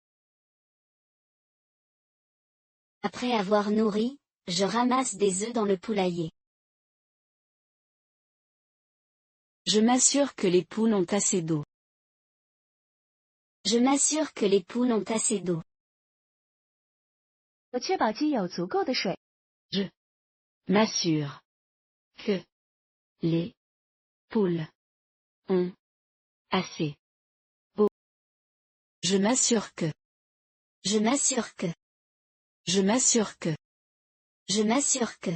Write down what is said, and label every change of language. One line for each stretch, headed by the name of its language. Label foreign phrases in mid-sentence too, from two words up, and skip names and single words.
French: Après avoir nourri, je ramasse des œufs dans le poulailler. Je m'assure que les poules ont assez d'eau. Je m'assure que les poules ont assez d'eau.
Chinese: 我确保鸡有足够的水。
French: Je m'assure que les poules ont assez d'eau. Je m'assure que. Je m'assure que. Je m'assure que. Je m'assure que.